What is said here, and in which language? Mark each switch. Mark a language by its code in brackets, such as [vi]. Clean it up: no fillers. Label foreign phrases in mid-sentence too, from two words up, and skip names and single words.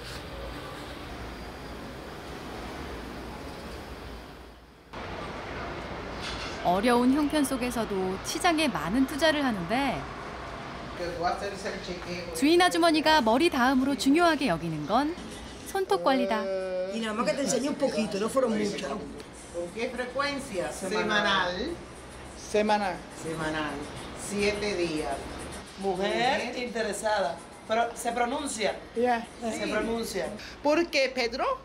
[ko] 어려운 형편 속에서도 치장에 많은 투자를 하는데 주인 아주머니가 머리 다음으로 중요하게 여기는 건 손톱 관리다. [es] Y nada más que te enseñé un poquito, no fueron muchos. ¿Con qué frecuencia? Semanal. Semanal. Semanal. 7 días. Mujer interesada. Pero se pronuncia. Yeah. Se pronuncia. ¿Por qué, Pedro?